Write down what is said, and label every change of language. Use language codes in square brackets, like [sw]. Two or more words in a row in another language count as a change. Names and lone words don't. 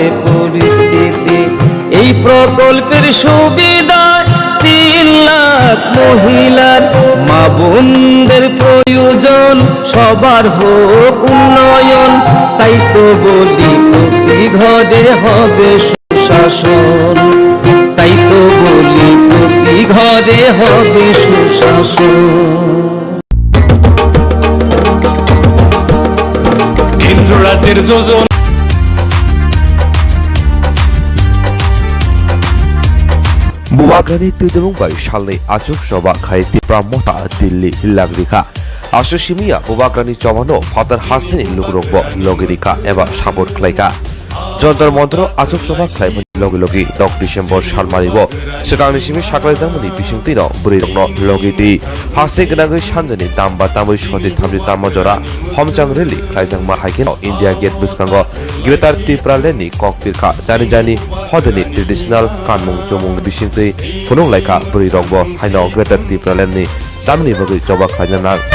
[bn] পরিস্থিতি এই প্রকল্পের সুবিধা 3 লাখ মহিলার মা বোনদের প্রয়োজন সবার হোক উন্নয়ন তাই তো বলি প্রতি ঘরে হবে সুশাসন তাই তো বলি প্রতি ঘরে হবে সুশাসন কেন্দ্র রাজ্যের যোজনা [trp] बुबागनी तिदुंगबाई शालनि आचुक सभा खायति प्रामता दिल्ली लागरिखा आसुसिमिया बुबागनी चवानो फादर हासनि लुगरंग लगरिखा एबा सापोर्ट खलाइका जन्तर मन्त्र आचुक सभा खायमनि लगे लगे 10 डिसेम्बर सालमारिबो सेटांनि सिमि साकलाइजांमनि बिसिंतिनो बुरिरंनो लगेति फासे गनागै सानजनि दामबा तामै सदि थामनि तामजरा हमचां रेलि खायजांमा हाइकेनो इंडिया गेट बिस्कांगो ग्रेटार त्रिपुरालेनि ककपिरखा जानि जानि हदनि ट्रेडिशनल कानमुं जमुं बिसिंति फुनुं लाइका बुरिरंगो हाइनो ग्रेटार त्रिपुरालेनि तामनि बगै जबा खायना